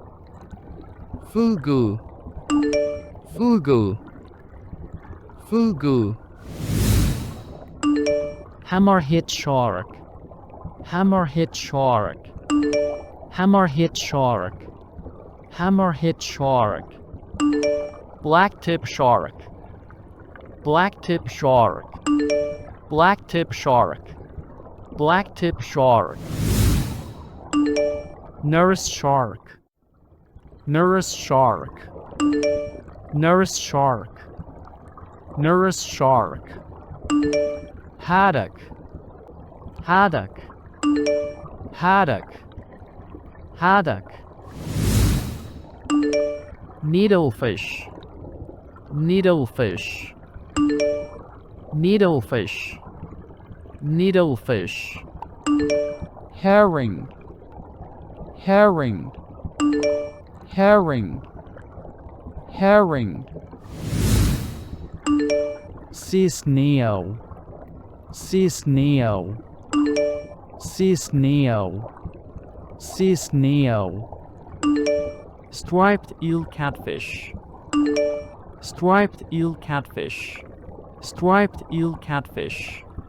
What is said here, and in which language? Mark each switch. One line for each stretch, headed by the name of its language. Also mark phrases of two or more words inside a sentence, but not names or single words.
English: fugu, fugu, fugu, hammerhead shark, hammerhead shark, hammerhead shark, hammerhead shark, blacktip shark, blacktip shark, blacktip shark, blacktip shark, nurse shark, nurse shark, nurse shark, nurse shark, haddock, haddock, haddock, haddock, needlefish, needlefish, needlefish, needlefish, herring, herring, herring, herring, sea snail, sea snail, sea snail, sea snail, striped eel catfish, striped eel catfish, striped eel catfish,